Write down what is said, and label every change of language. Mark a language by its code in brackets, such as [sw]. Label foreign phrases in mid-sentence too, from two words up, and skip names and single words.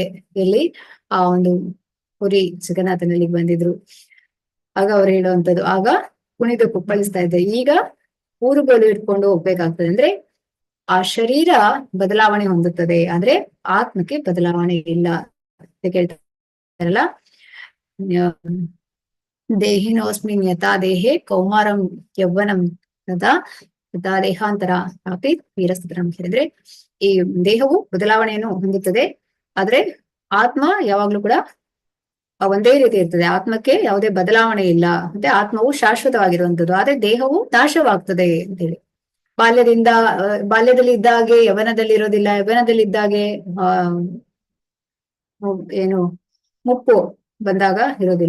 [kn] ಎಲ್ಲಿ? ಆ ಒಂದು ಪುರಿ ಜಗನ್ನಾಥನಲ್ಲಿಗೆ ಬಂದಿದ್ರು. ಆಗ ಅವ್ರು ಹೇಳುವಂಥದ್ದು, ಆಗ ಕುಣಿದು ಕುಪ್ಪಳಿಸ್ತಾ ಇದ್ದೆ, ಈಗ ಊರುಗೋಲು ಇಟ್ಕೊಂಡು ಹೋಗ್ಬೇಕಾಗ್ತದೆ. ಅಂದ್ರೆ ಆ ಶರೀರ ಬದಲಾವಣೆ ಹೊಂದುತ್ತದೆ, ಆದ್ರೆ ಆತ್ಮಕ್ಕೆ ಬದಲಾವಣೆ ಇಲ್ಲ ಅಂತ ಕೇಳ್ತಾರಲ್ಲ. [sa] ದೇಹಿನೋಸ್ಮಿನ್ ಯಥಾ ದೇಹೇ ಕೌಮಾರಂ ಯೌವನಂ ತಥಾ ದೇಹಾಂತರ ಪ್ರಾಪಿ ವೀರಸ್ತರಂ. [kn] ಹೇಳಿದ್ರೆ ಈ ದೇಹವು ಬದಲಾವಣೆಯನ್ನು ಹೊಂದುತ್ತದೆ, ಆದ್ರೆ ಆತ್ಮ ಯಾವಾಗ್ಲೂ ಕೂಡ ಒಂದೇ ರೀತಿ ಇರ್ತದೆ. ಆತ್ಮಕ್ಕೆ ಯಾವುದೇ ಬದಲಾವಣೆ ಇಲ್ಲ. ಮತ್ತೆ ಆತ್ಮವು ಶಾಶ್ವತವಾಗಿರುವಂತದ್ದು, ಆದ್ರೆ ದೇಹವು ನಾಶವಾಗ್ತದೆ ಅಂತೇಳಿ. ಬಾಲ್ಯದಲ್ಲಿ ಇದ್ದಾಗೆ ಯೌವನದಲ್ಲಿ ಇರೋದಿಲ್ಲ, ಯೌವನದಲ್ಲಿ ಇದ್ದಾಗೆ ಏನು ಮುಪ್ಪು ಬಂದಾಗ ಇರೋದಿಲ್ಲ.